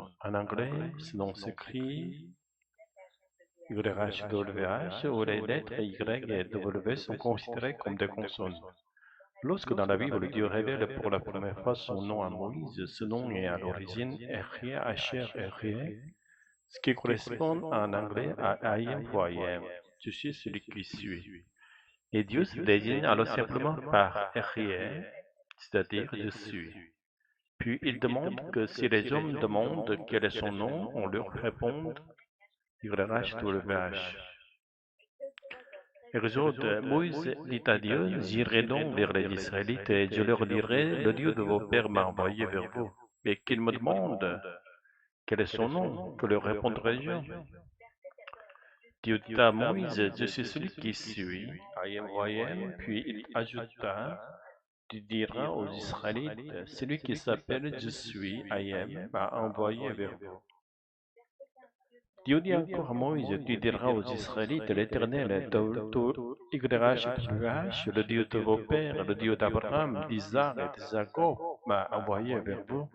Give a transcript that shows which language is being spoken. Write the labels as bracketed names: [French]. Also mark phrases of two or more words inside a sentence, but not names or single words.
[French] En anglais, ce nom s'écrit YHWH, où les lettres Y et W sont considérées comme des consonnes. Lorsque dans la Bible Dieu révèle pour la première fois son nom à Moïse, ce nom est à l'origine Erie, Asher, Erie, ce qui correspond en anglais à [English] I am who I am. [French] Je suis celui qui suis. Et Dieu se désigne alors simplement par Erie, c'est-à-dire je suis. Puis il demande que si les hommes demandent quel est son nom, on leur réponde YHWH. Exode, Moïse dit à Dieu, j'irai donc vers les Israélites et je leur dirai, le Dieu de vos pères m'a envoyé vers vous. Et qu'ils me demandent quel est son nom, que leur répondrai-je? Dieu dit à Moïse, je suis celui qui suis, [English] I am who I am, [French] puis il ajouta, tu diras aux Israélites, celui qui s'appelle je suis, [English] I am, [French] m'a envoyé vers vous. Dieu dit encore à Moïse, tu diras aux Israélites, l'Éternel, YHWH, le Dieu de vos pères, le Dieu d'Abraham, d'Isaac et de Jacob, m'a envoyé vers vous.